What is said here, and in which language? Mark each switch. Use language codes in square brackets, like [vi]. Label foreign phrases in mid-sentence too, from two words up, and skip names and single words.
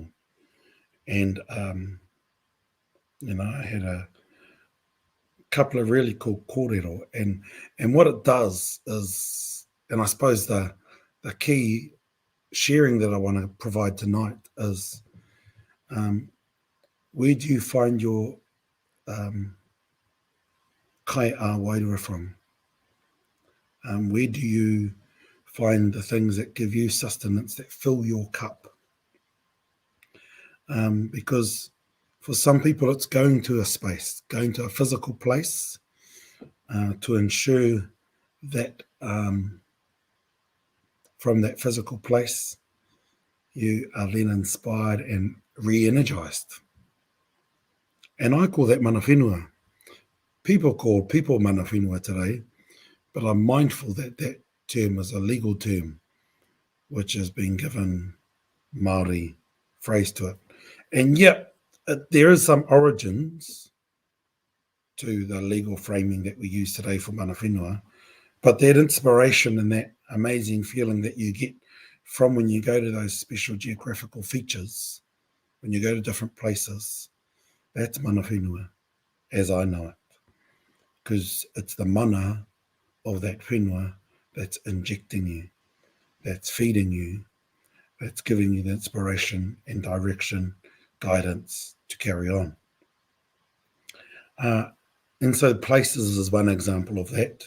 [en] And, you know, I had a couple of really cool kōrero. And what it does is, and I suppose the a key sharing that I want to provide tonight is where do you find your [mi] kai ā-wairua [en] from? Where do you find the things that give you sustenance, that fill your cup? Because for some people it's going to a space, going to a physical place to ensure that from that physical place you are then inspired and re-energized. And I call that [mi] mana whenua. [en] People call people [mi] mana whenua [en] today, but I'm mindful that that term is a legal term which has been given Māori phrase to it. And yet, there is some origins to the legal framing that we use today for [mi] mana whenua, [en] but that inspiration and that amazing feeling that you get from when you go to those special geographical features, when you go to different places, that's [mi] mana whenua, [en] as I know it. Because it's the mana of that whenua that's injecting you, that's feeding you, that's giving you the inspiration and direction, guidance to carry on. And so places is one example of that.